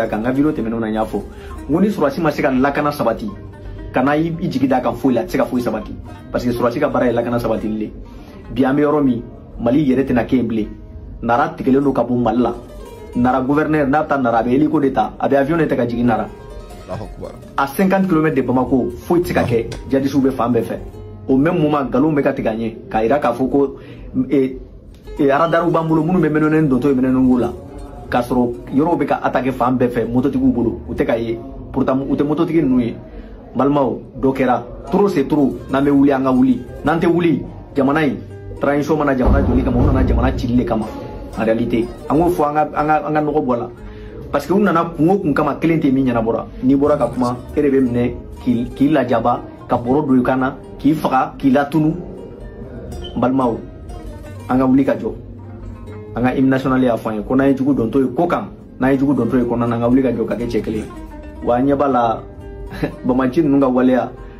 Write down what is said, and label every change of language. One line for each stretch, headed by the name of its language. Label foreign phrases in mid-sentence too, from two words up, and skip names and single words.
Bambara: a kan n ka video tɛmɛnenw na n y'a fɔ n ko ni sɔrɔdasi ma se ka lakana sabati kana i jigi d'a kan foyi la a tɛ se ka foyi sabati
French: parce que
Bambara: sɔrɔdasi ka baara ye lakana sabatili le bi an bɛ yɔrɔ min Mali yɛrɛ tɛna kɛ yen bilen Nara tigɛlen don ka bɔ Mali la Nara gouverneur n'a bɛ taa Nara a bɛ hélico de ta a bɛ avion de ta ka jigin Nara
French: à 50 km de Bamako
Bambara: foyi tɛ se ka kɛ jadisiw bɛ fan bɛɛ fɛ
French: au même moment
Bambara: nkalon bɛ ka tigɛ an ɲɛ k'a jira k'a fɔ ko radariw b'an bolo minnu bɛ mɛnɛnen dontɔ ye mɛnɛnen la k'a sɔrɔ yɔrɔw bɛ ka attaquer fan bɛɛ fɛ mototigiw bolo u tɛ ka ye pourtant u tɛ mototigi ninnu ye balimaw dɔ kɛra
French: trop c'est trop
Bambara: n'an bɛ wuli an ka wuli n'an tɛ wuli jamana in transition mana jamana joli kama u nana jamana cili de kama
French: en réalité
Bambara: an k'o fɔ an ka nɔgɔ bɔ a la
French: parce que
Bambara: u nana kun o kun kama kelen tɛ min ɲɛnabɔra n'i bɔra ka kuma e de bɛ minɛ k'i lajaba ka bɔrɔ don i kan na k'i faga k'i latunu balimaw an ka wuli ka jɔ an ka
French: hymne national
Bambara: y'a fɔ an ye ko n'an ye jugu dɔn to ye ko kan n'an ye jugu dɔn to ye kɔnɔna na an ka wuli ka jɔ ka kɛ cɛ kelen wa an ɲɛ b'a la bamaci ninnu ka waleya